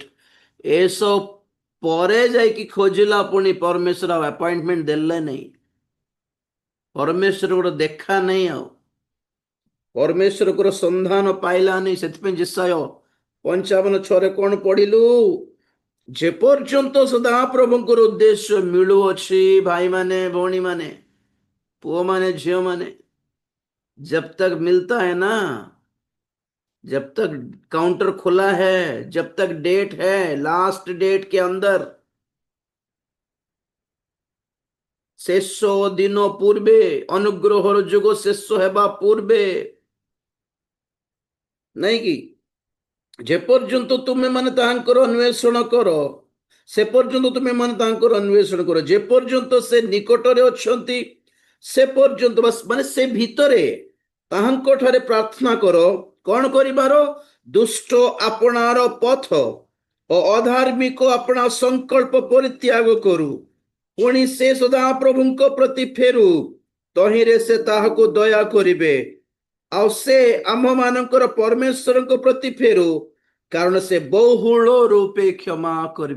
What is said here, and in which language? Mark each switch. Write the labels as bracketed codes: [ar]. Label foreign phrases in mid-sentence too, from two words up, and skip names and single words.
[or] ଏସବୁ ପରେ ଯାଇକି ଖୋଜିଲା, ପୁଣି ପରମେଶ୍ୱର ଆପଏଣ୍ଟମେଣ୍ଟ ଦେଲେ ନାହିଁ, ପରମେଶ୍ୱର ଦେଖା ନାହିଁ, ଆଉ ପରମେଶ୍ୱରଙ୍କର ସନ୍ଧାନ ପାଇଲାନି। ସେଥିପାଇଁ ଯେଶାୟ 55:6 କଣ ପଢିଲୁ? ଯେପର୍ଯ୍ୟନ୍ତ ସଦାପ୍ରଭୁଙ୍କର ଉଦ୍ଦେଶ୍ୟ ମିଳୁଅଛି, ଭାଇମାନେ ଭଉଣୀମାନେ, ପୁଅମାନେ ଝିଅମାନେ, [hi] जब तक मिलता है ना, जब तक काउंटर खुला है, जब तक डेट है, [en] last date [hi] के अंदर, [or] ଶେଷ ଦିନ ପୂର୍ବେ, ଅନୁଗ୍ରହର ଯୁଗ ଶେଷ ହେବା ପୂର୍ବେ, ନାହିଁ କି ଯେପର୍ଯ୍ୟନ୍ତ ତୁମେ ମାନେ ତାଙ୍କର ଅନ୍ୱେଷଣ କର, ସେ ପର୍ଯ୍ୟନ୍ତ ତୁମେ ମାନେ ତାଙ୍କର ଅନ୍ୱେଷଣ କର। ଯେପର୍ଯ୍ୟନ୍ତ ସେ ନିକଟରେ ଅଛନ୍ତି, ସେ ପର୍ଯ୍ୟନ୍ତ ବାସ୍, ମାନେ ସେ ଭିତରେ ତାହାଙ୍କ ଠାରେ ପ୍ରାର୍ଥନା କର। କଣ କରିବାର? ଦୁଷ୍ଟ ଆପଣାର ପଥ ଓ ଅଧାର୍ମିକ ଆପଣା ସଂକଳ୍ପ ପରିତ୍ୟାଗ କରୁ, ପୁଣି ସେ ସଦାପ୍ରଭୁଙ୍କ ପ୍ରତି ଫେରୁ, ତହିଁରେ ସେ ତାହାକୁ ଦୟା କରିବେ, ଆଉ ସେ ଆମମାନଙ୍କର ପରମେଶ୍ୱରଙ୍କ ପ୍ରତି ଫେରୁ, କାରଣ ସେ ବହୁଳ ରୂପେ କ୍ଷମା କରିବେ।